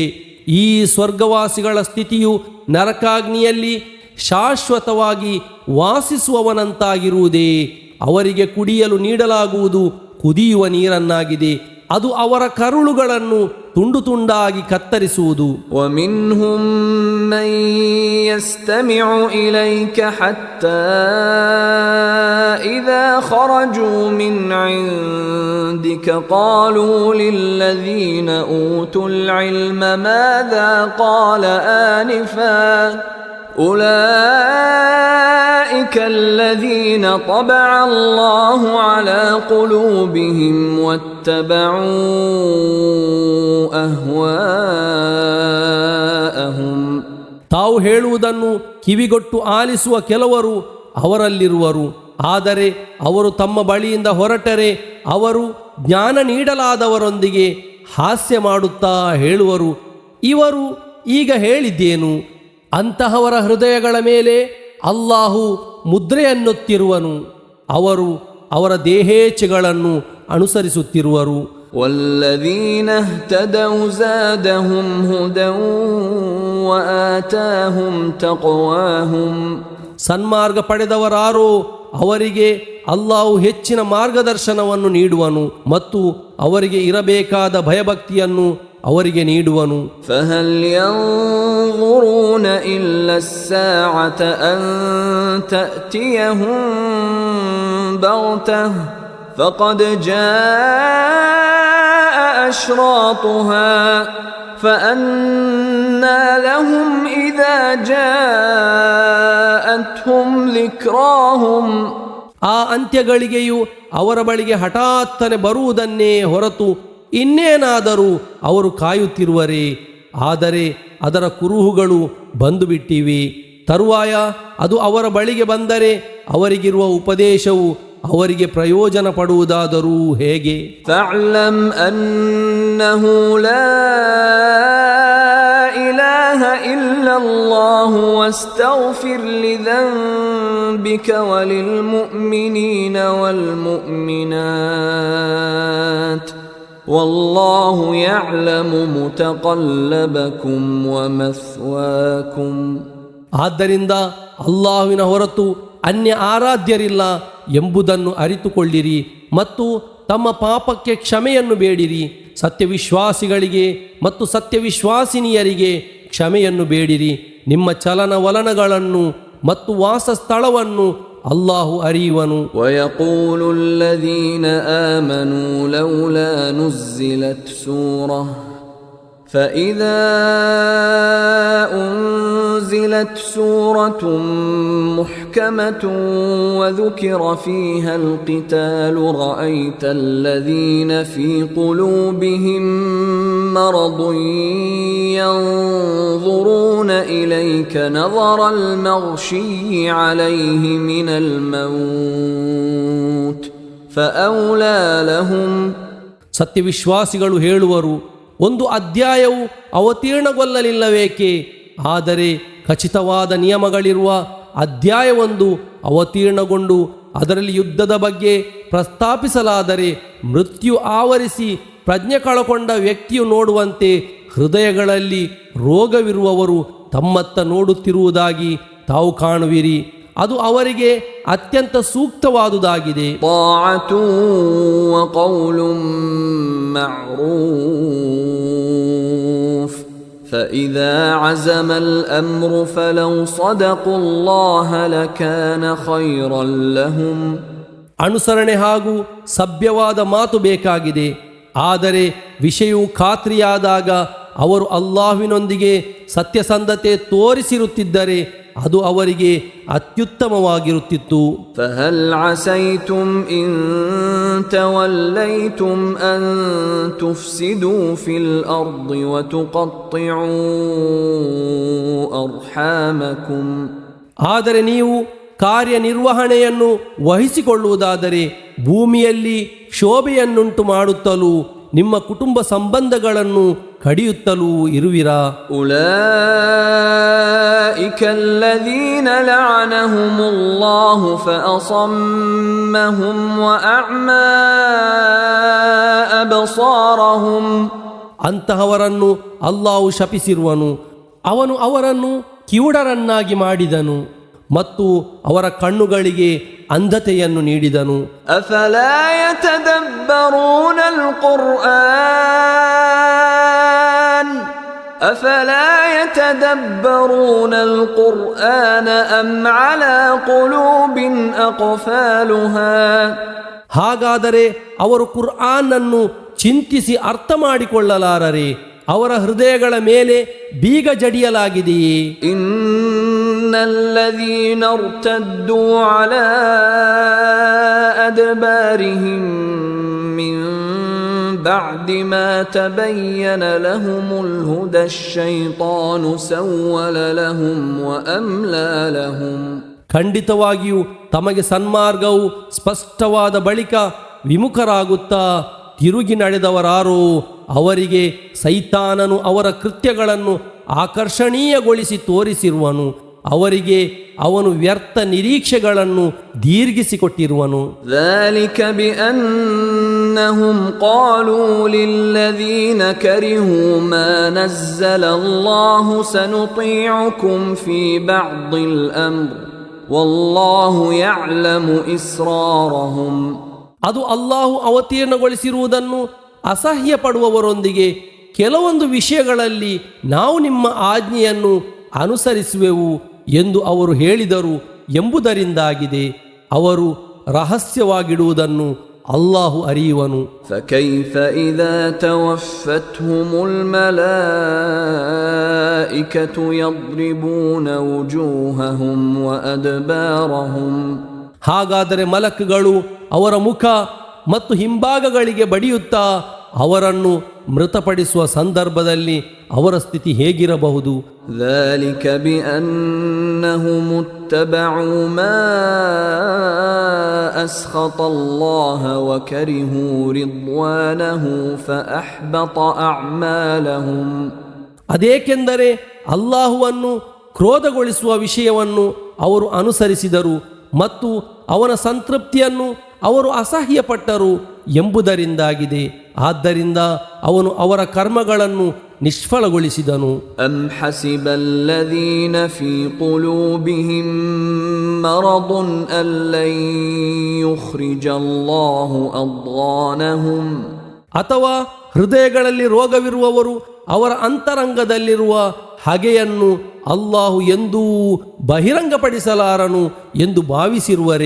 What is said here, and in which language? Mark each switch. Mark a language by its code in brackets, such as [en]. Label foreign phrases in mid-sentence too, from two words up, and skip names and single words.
[kn] ಈ ಸ್ವರ್ಗವಾಸಿಗಳ ಸ್ಥಿತಿಯು ನರಕಾಗ್ನಿಯಲ್ಲಿ ಶಾಶ್ವತವಾಗಿ ವಾಸಿಸುವವನಂತಾಗಿರುವುದೇ. ಅವರಿಗೆ ಕುಡಿಯಲು ನೀಡಲಾಗುವುದು ಕುದಿಯುವ ನೀರನ್ನಾಗಿದೆ, ಅದು ಅವರ ಕರುಳುಗಳನ್ನು ತುಂಡು ತುಂಡಾಗಿ ಕತ್ತರಿಸುವುದು. [ar] وَمِنْهُمْ مَنْ يَسْتَمِعُ إِلَيْكَ حَتَّى إذا خرجوا من عندك قالوا للذين أوتوا العلم ماذا قال آنفا أولئك الذين طبع الله على قلوبهم واتبعوا أهواءهم. [kn] ತಾವು ಹೇಳುವುದನ್ನು ಕಿವಿಗೊಟ್ಟು ಆಲಿಸುವ ಕೆಲವರು ಅವರಲ್ಲಿರುವರು. ಆದರೆ ಅವರು ತಮ್ಮ ಬಳಿಯಿಂದ ಹೊರಟರೆ ಅವರು ಜ್ಞಾನ ನೀಡಲಾದವರೊಂದಿಗೆ ಹಾಸ್ಯ ಮಾಡುತ್ತಾ ಹೇಳುವರು, ಇವರು ಈಗ ಹೇಳಿದ್ದೇನು? ಅಂತಹವರ ಹೃದಯಗಳ ಮೇಲೆ ಅಲ್ಲಾಹು ಮುದ್ರೆಯನ್ನುತ್ತಿರುವನು. ಅವರು ಅವರ ದೇಹೇಚ್ಛೆಗಳನ್ನು ಅನುಸರಿಸುತ್ತಿರುವರು. [ar] والذين اهتدوا زادهم هدى وآتاهم تقواهم. [kn] ಸನ್ಮಾರ್ಗ ಪಡೆದವರಾರೋ ಅವರಿಗೆ ಅಲ್ಲಾಹು ಹೆಚ್ಚಿನ ಮಾರ್ಗದರ್ಶನವನ್ನು ನೀಡುವನು ಮತ್ತು ಅವರಿಗೆ ಇರಬೇಕಾದ ಭಯಭಕ್ತಿಯನ್ನು ಅವರಿಗೆ ನೀಡುವನು. [ar] فهل ينظرون إلا الساعة أن تأتيهم بغتة فقد جاء أشراطها فأنى لهم إذا جاءتهم ذكراهم. [kn] ಆ ಅಂತ್ಯಗಳಿಗೆಯು ಅವರ ಬಳಿಗೆ ಹಠಾತ್ತನೆ ಬರುವುದನ್ನೇ ಹೊರತು ಇನ್ನೇನಾದರೂ ಅವರು ಕಾಯುತ್ತಿರುವರೇ? ಆದರೆ ಅದರ ಕುರುಹುಗಳು ಬಂದುಬಿಟ್ಟಿವೆ. ತರುವಾಯ ಅದು ಅವರ ಬಳಿಗೆ ಬಂದರೆ ಅವರಿಗಿರುವ ಉಪದೇಶವು ಅವರಿಗೆ ಪ್ರಯೋಜನ ಪಡುವುದಾದರೂ ಹೇಗೆ? [ar] فاعلم أنه لا إله إلا الله واستغفر لذنبك وللمؤمنين والمؤمنات والله يعلم متقلبكم ومثواكم. [kn] ಆದ್ದರಿಂದ ಅಲ್ಲಾಹುವಿನ ಹೊರತು ಅನ್ಯ ಆರಾಧ್ಯರಿಲ್ಲ ಎಂಬುದನ್ನು ಅರಿತುಕೊಳ್ಳಿರಿ ಮತ್ತು ತಮ್ಮ ಪಾಪಕ್ಕೆ ಕ್ಷಮೆಯನ್ನು ಬೇಡಿರಿ. ಸತ್ಯವಿಶ್ವಾಸಿಗಳಿಗೆ ಮತ್ತು ಸತ್ಯವಿಶ್ವಾಸಿನಿಯರಿಗೆ ಕ್ಷಮೆಯನ್ನು ಬೇಡಿರಿ. ನಿಮ್ಮ ಚಲನವಲನಗಳನ್ನು ಮತ್ತು ವಾಸಸ್ಥಳವನ್ನು ಅಲ್ಲಾಹು ಅರಿಯುವನು. [ar] ويقول الذين آمنوا لولا نزلت سورة فإذا أنزلت سورة محكمة وذكر فيها القتال رأيت الذين في قلوبهم مرض ينظرون إليك نظر المغشي عليه من الموت فأولى لهم. [kn] ಸತ್ಯವಿಶ್ವಾಸಿಗಳು ಹೇಳುವರು, ಒಂದು ಅಧ್ಯಾಯವು ಅವತೀರ್ಣಗೊಳ್ಳಲಿಲ್ಲವೇಕೆ? ಆದರೆ ಖಚಿತವಾದ ನಿಯಮಗಳಿರುವ ಅಧ್ಯಾಯವೊಂದು ಅವತೀರ್ಣಗೊಂಡು ಅದರಲ್ಲಿ ಯುದ್ಧದ ಬಗ್ಗೆ ಪ್ರಸ್ತಾಪಿಸಲಾದರೆ ಮೃತ್ಯು ಆವರಿಸಿ ಪ್ರಜ್ಞೆ ಕಳಕೊಂಡ ವ್ಯಕ್ತಿಯು ನೋಡುವಂತೆ ಹೃದಯಗಳಲ್ಲಿ ರೋಗವಿರುವವರು ತಮ್ಮತ್ತ ನೋಡುತ್ತಿರುವುದಾಗಿ ತಾವು ಕಾಣುವಿರಿ. ಅದು ಅವರಿಗೆ ಅತ್ಯಂತ ಸೂಕ್ತವಾದುದಾಗಿದೆ. [ar] طاعة وقول معروف فإذا عزم الأمر فلو صدقوا الله لكان خيرا لهم. [kn] ಅನುಸರಣೆ ಹಾಗೂ ಸಭ್ಯವಾದ ಮಾತು ಬೇಕಾಗಿದೆ. ಆದರೆ ವಿಷಯವು ಖಾತ್ರಿಯಾದಾಗ ಅವರು ಅಲ್ಲಾಹುವಿನೊಂದಿಗೆ ಸತ್ಯಸಂಧತೆ ತೋರಿಸಿರುತ್ತಿದ್ದರೆ ಅದು ಅವರಿಗೆ ಅತ್ಯುತ್ತಮವಾಗಿರುತ್ತಿತ್ತು. [ar] فهل عسيتم إن توليتم أن تفسدوا في الأرض وتقطعوا أرحامكم. [kn] ಆದರೆ ನೀವು ಕಾರ್ಯನಿರ್ವಹಣೆಯನ್ನು ವಹಿಸಿಕೊಳ್ಳುವುದಾದರೆ ಭೂಮಿಯಲ್ಲಿ ಶೋಭೆಯನ್ನುಂಟು ಮಾಡುತ್ತಲೂ ನಿಮ್ಮ ಕುಟುಂಬ ಸಂಬಂಧಗಳನ್ನು ಕಡಿಯುತ್ತಲೂ ಇರುವಿರಾ? [ar] أولئك الذين لعنهم الله فأصمهم وأعمى أبصارهم. [kn] ಅಂತಹವರನ್ನು ಅಲ್ಲಾಹು ಶಪಿಸಿರುವನು. ಅವನು ಅವರನ್ನು ಕಿವುಡರನ್ನಾಗಿ ಮಾಡಿದನು ಮತ್ತು ಅವರ ಕಣ್ಣುಗಳಿಗೆ ಅಂಧತೆಯನ್ನು ನೀಡಿದನು. [ar] أفلا يتدبرون القرآن أفلا يتدبرون القرآن أم على قلوب أقفالها [kn] ಹಾಗಾದರೆ ಅವರು ಕುರ್ಆನನ್ನು ಚಿಂತಿಸಿ ಅರ್ಥ ಮಾಡಿಕೊಳ್ಳಲಾರರೆ ಅವರ ಹೃದಯಗಳ ಮೇಲೆ ಬೀಗ ಜಡಿಯಲಾಗಿದೆಯೇ? [ar] إن الذين ارتدوا على أدبارهم من بعد ما تبين لهم الهدى الشيطان سول لهم وأملى لهم. [kn] ಖಂಡಿತವಾಗಿಯೂ ತಮಗೆ ಸನ್ಮಾರ್ಗವು ಸ್ಪಷ್ಟವಾದ ಬಳಿಕ ವಿಮುಖರಾಗುತ್ತಾ ತಿರುಗಿ ನಡೆದವರಾರೋ ಅವರಿಗೆ ಸೈತಾನನು ಅವರ ಕೃತ್ಯಗಳನ್ನು ಆಕರ್ಷಣೀಯಗೊಳಿಸಿ ತೋರಿಸಿರುವನು, ಅವರಿಗೆ ಅವನು ವ್ಯರ್ಥ ನಿರೀಕ್ಷೆಗಳನ್ನು ದೀರ್ಘಿಸಿಕೊಟ್ಟಿರುವನು. [ar] ذلك بأنهم قالوا للذين كرهوا ما نزل الله سنطيعكم في بعض الأمر والله يعلم إسرارهم. [kn] ಅದು ಅಲ್ಲಾಹು ಅವತೀರ್ಣಗೊಳಿಸಿರುವುದನ್ನು ಅಸಹ್ಯ ಪಡುವವರೊಂದಿಗೆ ಕೆಲವೊಂದು ವಿಷಯಗಳಲ್ಲಿ ನಾವು ನಿಮ್ಮ ಆಜ್ಞೆಯನ್ನು ಅನುಸರಿಸುವೆವು ಎಂದು ಅವರು ಹೇಳಿದರು ಎಂಬುದರಿಂದಾಗಿದೆ. ಅವರು ರಹಸ್ಯವಾಗಿಡುವುದನ್ನು ಅಲ್ಲಾಹು ಅರಿಯುವನು. [ar] فكيف إذا توفتهم الملائكة يضربون وجوههم وأدبارهم. [kn] ಹಾಗಾದರೆ ಮಲಕ್ಗಳು ಅವರ ಮುಖ ಮತ್ತು ಹಿಂಭಾಗಗಳಿಗೆ ಬಡಿಯುತ್ತಾ ಅವರನ್ನು ಮೃತಪಡಿಸುವ ಸಂದರ್ಭದಲ್ಲಿ ಅವರ ಸ್ಥಿತಿ ಹೇಗಿರಬಹುದು? [ar] ذلك بأنهم اتبعوا ما أسخط الله وكرهوا رضوانه فأحبط أعمالهم. [kn] ಅದೇಕೆಂದರೆ ಅಲ್ಲಾಹುವನ್ನು ಕ್ರೋಧಗೊಳಿಸುವ ವಿಷಯವನ್ನು ಅವರು ಅನುಸರಿಸಿದರು ಮತ್ತು ಅವನ ಸಂತೃಪ್ತಿಯನ್ನು ಅವರು ಅಸಹ್ಯಪಟ್ಟರು ಎಂಬುದರಿಂದಾಗಿದೆ. ಆದ್ದರಿಂದ ಅವನು ಅವರ ಕರ್ಮಗಳನ್ನು ನಿಷ್ಫಲಗೊಳಿಸಿದನು. [ar] أم حسب الذين في قلوبهم مرض أن لن يخرج الله أضغانهم. [kn] ಅಥವಾ ಹೃದಯಗಳಲ್ಲಿ ರೋಗವಿರುವವರು ಅವರ ಅಂತರಂಗದಲ್ಲಿರುವ ಹಗೆಯನ್ನು ಅಲ್ಲಾಹು ಎಂದೂ ಬಹಿರಂಗಪಡಿಸಲಾರನು ಎಂದು ಭಾವಿಸಿರುವರೇ?